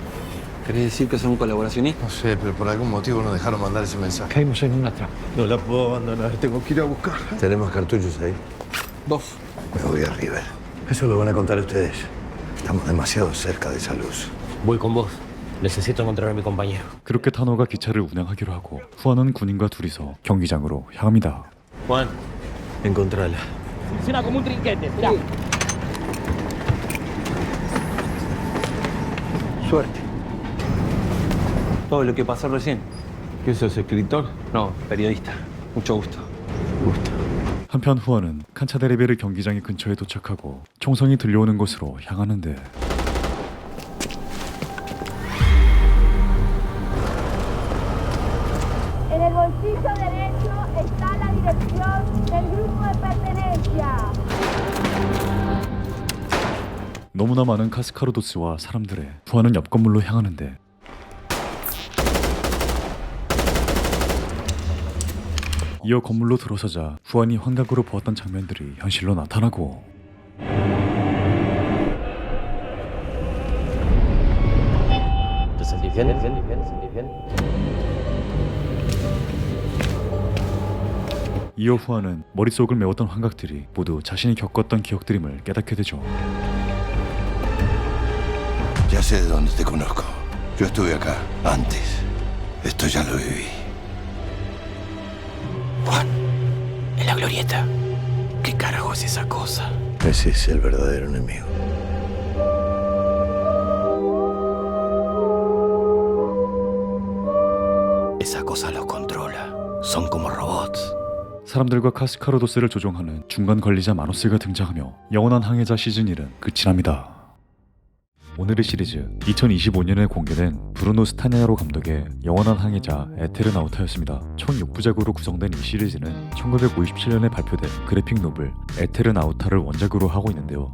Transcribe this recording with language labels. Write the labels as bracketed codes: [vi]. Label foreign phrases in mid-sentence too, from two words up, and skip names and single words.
[es] ¿Querés decir que son colaboracionistas? No sé, pero por algún motivo no dejaron mandar ese mensaje. Caímos en una trampa. No la puedo abandonar. Tengo que ir a buscar. ¿Tenemos cartuchos ahí? Vos. Me voy a River. Eso lo van a contar ustedes. Estamos demasiado cerca de esa luz. Voy con vos. Necesito encontrar a mi compañero. [ko] 그렇게 타노가 기차를 운행하기로 하고 후안은 군인과 둘이서 경기장으로 향합니다. [es] Juan, encontrala. Funciona como un trinquete, mirá. Suerte. Todo lo que pasó recién. ¿Qué sos, escritor? No, periodista. Mucho gusto. [ko] 한편 후안은 칸차데레베르 경기장의 근처에 도착하고 총성이 들려오는 곳으로 향하는데 [es] En el bolsillo derecho está la dirección del grupo de pertenencia. [ko] 너무나 많은 카스카로도스와 사람들에 후안은 옆 건물로 향하는데 이어 건물로 들어서자 후안이 환각으로 보았던 장면들이 현실로 나타나고 [es] ¿Te sentís bien? ¿Sentís bien? [ko] 이어 후안은 머릿속을 메웠던 환각들이 모두 자신이 겪었던 기억들임을 깨닫게 되죠. [es] Ya sé de dónde te conozco. Yo estuve acá antes. Esto ya lo viví. Juan, en la glorieta. ¿Qué carajo es esa cosa? Ese es el verdadero enemigo. Esa cosa los controla. Son como robots. [ko] 사람들과 카스카로도스를 조종하는 중간 관리자 마노스가 등장하며 영원한 항해자 시즌 1은 끝이 납니다. 오늘의 시리즈 2025년에 공개된 브루노 스타냐로 감독의 영원한 항해자 에테르나우타였습니다. 총 6부작으로 구성된 이 시리즈는 1957년에 발표된 그래픽 노블 에테르나우타를 원작으로 하고 있는데요.